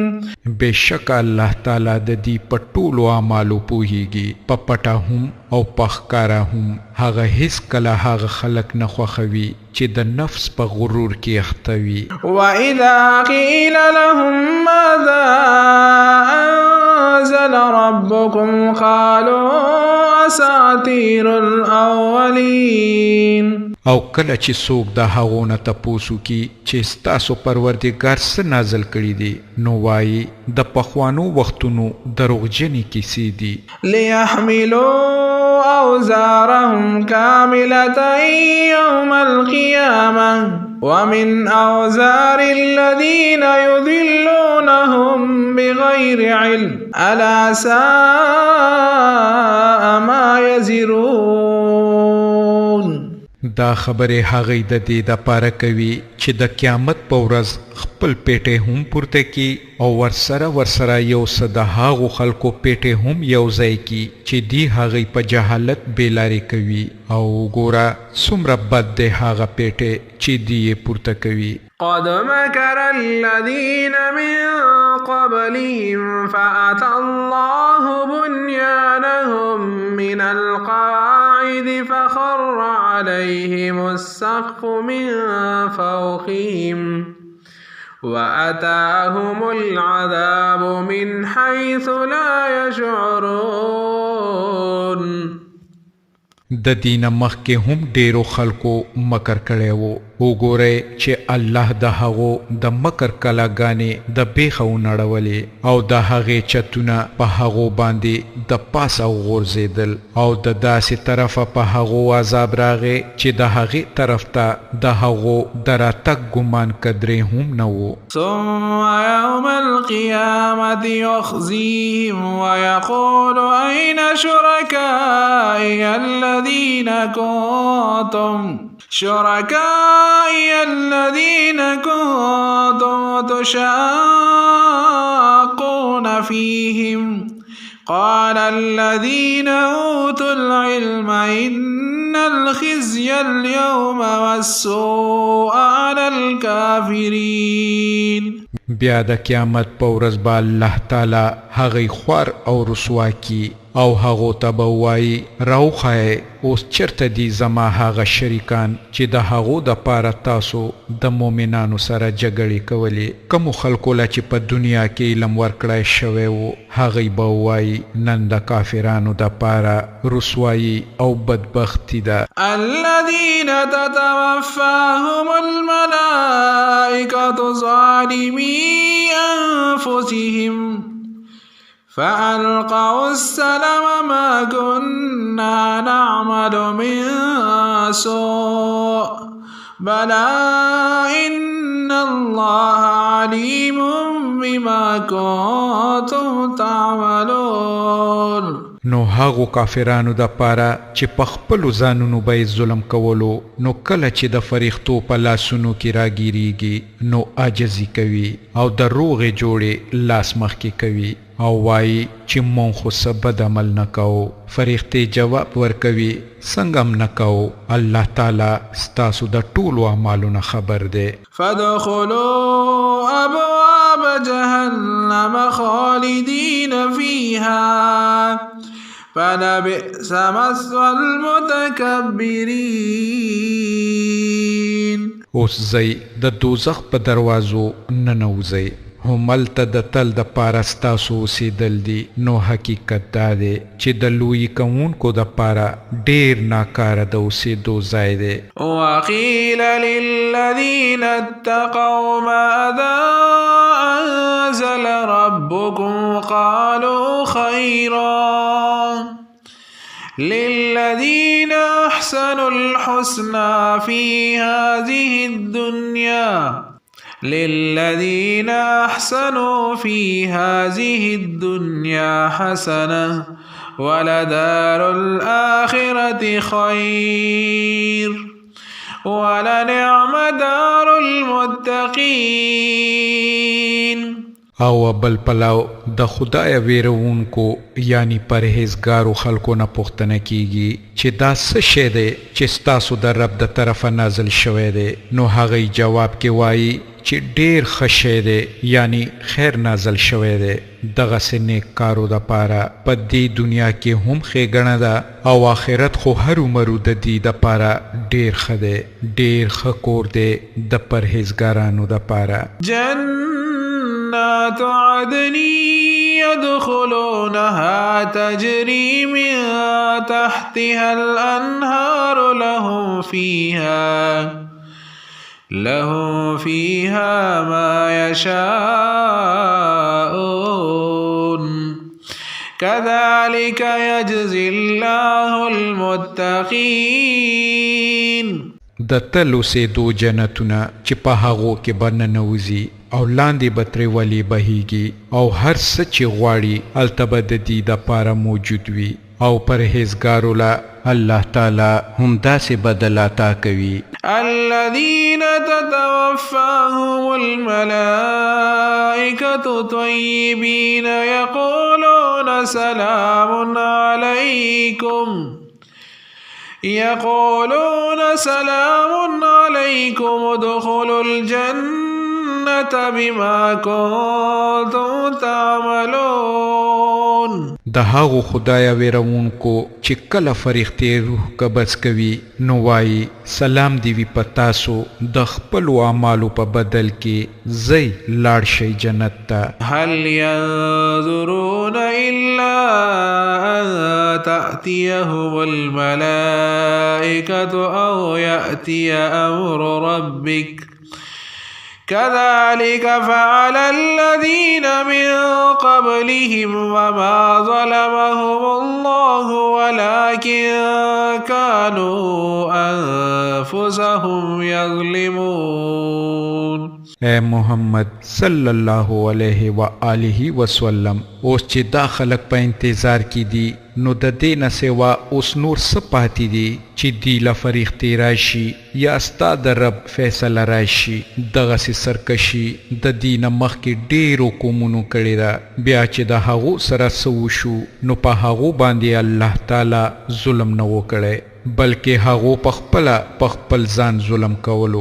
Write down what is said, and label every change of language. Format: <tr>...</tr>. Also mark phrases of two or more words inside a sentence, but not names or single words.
<ps>بشک الله تعالی د دې په ټولو اعمالو پوهیږي، په پټه هم او په ښکاره هم. هغه هیڅ کله هغه خلک نه خوښوي چې د نفس په غرور کې اخته وي.</ps> <ar>وإذا قيل لهم ماذا أنزل ربكم قالوا أساطير الأولين.</ar> <ps>او کله چې څوک د هغو نه تپوس وکړي چې ستاسو پروردګار څه نازل کړي دي، نو وایي د پخوانو وختونو دروغجنې کیسې دي.</ps> <ar>ليحملوا أوزارهم كاملة يوم القيامة ومن أوزار الذين يضلونهم بغير علم ألا ساء ما يزرون.</ar> <ps>دا خبره هغه د دې د پاره کوي چې د قیامت په ورځ خپل پیټه هم پورته کی او ورسره یو څه د هغو خلکو پیټه هم یو ځای کی چې دی هغه په جهالت بیلاری کوي. او ګوره څومره بد دی هغه پیټه چې دی پورته کوي.</ps> <ar>قد مكر الذين من قبلهم فأتى الله بنيانهم من القواعد فخر عليهم السقف من فوقهم وأتاهم العذاب من حيث لا يشعرون.</ar> <ps>د دین مخکې هم ډیرو خلکو مکر کړی وو. وګورئ چې الله د هغو د مکر کلاګانې د بیخه ونړولې او د هغې چتونه په هغو باندې د پاسه وغورځېدل او د داسې طرفه په هغو عذاب راغی چې د هغې طرف ته د هغو د راتګ ګمان قدرې هم نه وو.</ps> <ar>ثم يوم القيامة يخزيهم ويقول أين شركائي الذين كنتم تشاقون فيهم قال الذين أوتوا العلم إن الخزي اليوم والسوء على الكافرين.</ar> <ps>بیا د قیامت په ورځ به الله تعالی هغې خوار او رسوا کی او هغو ته به ووایي راوښایئ اوس چېرته دي زما هغه شریکان چې د هغو دپاره تاسو د مؤمنانو سره جګړې کولې. کومو خلکو له چې په دنیا کې علم ورکړی شوی و هغې به ووایي نن د کافرانو دپاره رسوایي او بدبختي ده.</ps> <ar>الذين تتوفاهم الملائكة ظالمي أنفسهم فألقوا السلم ما كنا نعمل من سوء بلى إن الله عليم بما كنتم تعملون.</ar> <ps>نو هغو کافرانو د پاره چې په خپلو ځانونو به ظلم کولو، نو کله چې د فریختو په لاسونو کې راګیریږي نو عاجزي کوي او د روغې جوړې لاس مخکې کوي او وایي چې مونږ خو څه بد عمل نه کوو. فریختې جواب ورکوي څنګه هم نه کوو، الله تعالی ستاسو د ټولو اعمالو نه خبر دی.</ps> <ar>فادخلوا أبواب جهنم خالدين فيها فلبئس مثوى المتكبرين.</ar> <ps>اوس ځئ د دوزخ په دروازو ننوځئ، هملته د تل د پاره ستاسو اوسېدل دي. نو حقیقت دا دی چې د لوی کوونکو د پاره ډېر ناکاره د اوسېدو ځای دی.</ps> <ar>وقيل للذين اتقوا ماذا أنزل ربكم قالوا خيرا للذين أحسنوا الحسنى في هذه الدنيا للذين أحسنوا في هذه الدنيا حسنة ولدار الآخرة خير ولنعم دار المتقين.</ar> <ps>او بل پلاو د خدای ویرونکو یعنی پرهیزګارو خلکو نه پوښتنه کیږي چې دا څه شی دی چې ستاسو د رب د طرفه نازل شوی دی نو هغه جواب کې وایي چې ډیر ښه شی دی یعنی خیر نازل شوی دی دغسې نیک کارو دپاره په دې دنیا کې هم ښېګڼه ده او آخرت خو هرومرو د دې دپاره ډیر ښه دی ډیر ښه کور دی د پرهیزګارانو دپاره</ps> <ar>جنات عدن يدخلونها تجري من تحتها الأنهار لهم فيها ما يشاءون كذلك يجزي الله المتقين</ar> <ps>د تل اوسېدو جنتونه چې په هغو کې به ننوځي او لاندې به ترې ولې بهیږي او هر څه چې غواړي هلته به د دې دپاره موجود وي او پرهیزګارو له الله تعالی هم داسې بدل عطا کوي</ps> <ar>الذين تتوفاهم الملائكة طيبين يقولون سلام عليكم ادخلوا الجنة بما كنتم تعملون</ar> <ps>د هغو خدای ویرونکو چې کله فرښتې روح قبض کوي نو وایي سلام دی وي په تاسو د خپلو اعمالو په بدل کې ځئ لاړ شئ جنت ته</ps> <ar>هل ينظرون إلا أن تأتيهم الملائكة أو يأتي أمر ربك كذلك فعل الذين من قبلهم وما ظلمهم الله ولكن كانوا أنفسهم يظلمون</ar> <ps>اے محمد</ps> <ar>صلی الله علیه و آله وسلم</ar> <ps>اوس چې دا خلق په انتظار کې دي نو د دې نه سوا اوس نور څه پاتې دي چې دی له فرښتې راشي یا ستا د رب فیصله راشي دغسې سرکشي د دې نه مخکې ډېرو قومونو کړې ده بیا چې د هغو سره څه وشو نو په هغو باندې الله تعالی ظلم نه و کړی بلکې هغو پخپله په خپل ځان ظلم کولو</ps>